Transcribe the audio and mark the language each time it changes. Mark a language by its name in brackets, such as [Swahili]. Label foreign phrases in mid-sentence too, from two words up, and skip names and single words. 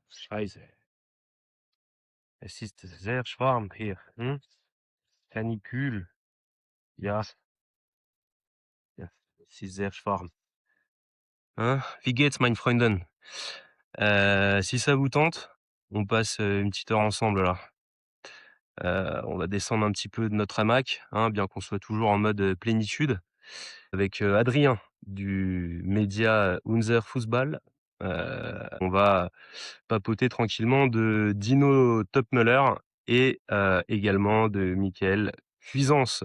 [German] Scheiße. Es ist sehr warm hier. Canicule. Ja, ja, es ist sehr warm. Wie geht's, meine Freundin? [French] Si ça vous tente, on passe une petite heure ensemble là. On va descendre un petit peu de notre hamac, bien qu'on soit toujours en mode plénitude, avec Adrien du média Unser Fußball. On va papoter tranquillement de Dino Topmöller et également de Mickaël Cuisance.